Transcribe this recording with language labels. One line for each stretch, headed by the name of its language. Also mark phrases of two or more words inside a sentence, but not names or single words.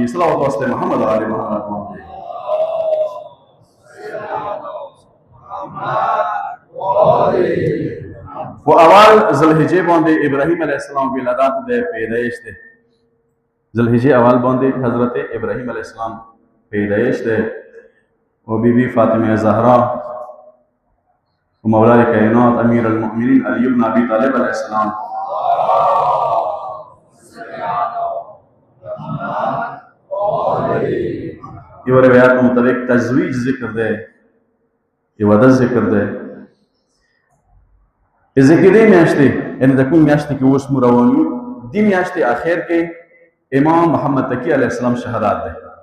Pashto: صلوات واسطه محمد و آل محمد و اول ذوالحجې باندې ابراهیم
Arabic: علیه السلام
Pashto: ولادت د پیدایش دی. ذوالحجې اول باندې حضرت ابراهیم
Arabic: علیه السلام
Pashto: پیدایش دی و بی بی فاطمه زهرا و مولای کائنات امیر المؤمنین علی بن ابی طالب
Arabic: علیه السلام
Pashto: یو روایت مطابق تزویج ذکر دی یو واده ذکر دی. ذکرې میاشتې یعنې د کوم میاشتې کې اوس موږ روان یو دې میاشتې اخر کې امام محمد تقی
Arabic: علیه السلام
Pashto: شهادت دی.